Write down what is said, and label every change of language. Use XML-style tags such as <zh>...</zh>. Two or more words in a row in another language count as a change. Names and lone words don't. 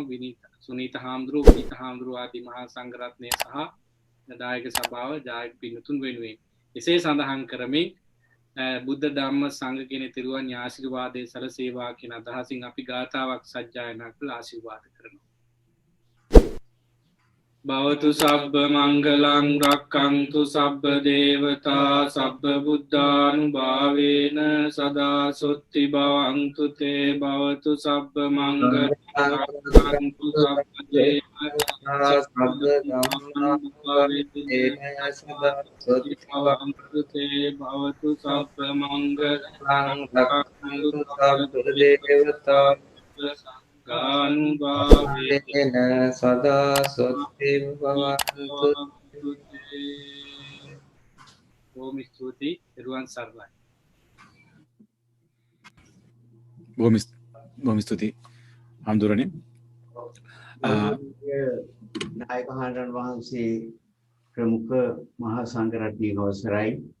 <si>සුනීත හාමුදුරුවෝ, විනීත හාමුදුරුවෝ ආදී මහා සංඝරත්නය සහ දායක සභාව ජායක පින්තුන් වෙනුවෙන් එසේ සඳහන් කරමින් බුද්ධ ධම්ම සංඝ කියන තිරුවන් ආශිර්වාදයේ සලසේවා කියන අදහසින් අපි ගාථාවක් සජ්ජායනා කළ ආශිර්වාද කරනවා.</si> <pi>භවතු සබ්බ මංගලං රක්ඛන්තු සබ්බ දේවතා සබ්බ බුද්ධානුභාවේන සදා සොත්ති භවන්තු තේ භවතු සබ්බ මංගලං රක්ඛන්තු සබ්බ දේවතා සබ්බ ධම්මානුභාවේන සදා සොත්ති භවන්තු තේ භවතු සබ්බ මංගලං රක්ඛන්තු සබ්බ දේවතා ගානුභාවේන සදා සොත්ති භවන්තු.</pi> <si>බොහොම ස්තුතියි. ඊරුවන් සර්ණයි. බොහොම ස්තුතියි හඳුරන්නේ. නායක හාමුදුරන් වහන්සේ ප්‍රමුඛ මහා සංඝරත්නයේ අවසරයි.</si>